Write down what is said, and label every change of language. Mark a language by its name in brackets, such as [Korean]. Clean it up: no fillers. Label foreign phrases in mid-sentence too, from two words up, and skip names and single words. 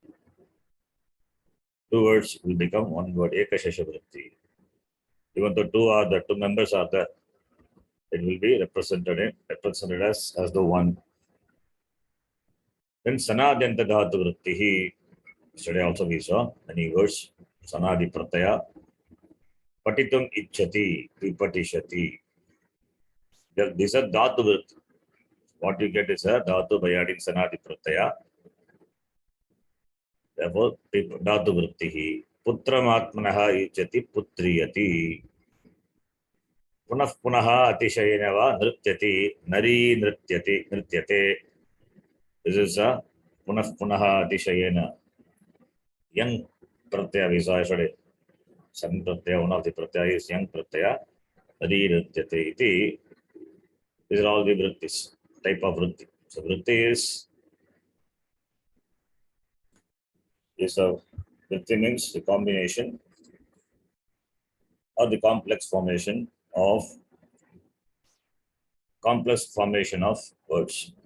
[English] Two words will become one word, [Sanskrit] Ekashesha Vritti. [English] Even though two members are there, it will be represented as the one. [Sanskrit] Then Sanadyanta Dhatu Vrittihi. [English] Yesterday also we saw many words. [Sanskrit] Sanadi Pratyaya. Patitum Ichchati. Vipatishati. [English] These are [Sanskrit] Dhatu Vritti. [English] What you get is a Dhatu by adding [Sanskrit] Sanadi Pratyaya. Therefore, Dhatu Vrittihi. Putramatmanaha Ichchati Putriyati. Punah Punaha Atishayena va Nrityati. Nari Nrityati. Nrityate. [English] This is a [Sanskrit] Punah Punaha Atishayena. [English] Young Pratyaya we saw yesterday. [Sanskrit] San Pratyaya, [English] one of the Pratyaya is young Pratyaya. [Sanskrit] Nari Nrityate iti. [English] These are all the vrittis, type of vritti. So vritti is a vritti means the combination or the complex formation of words.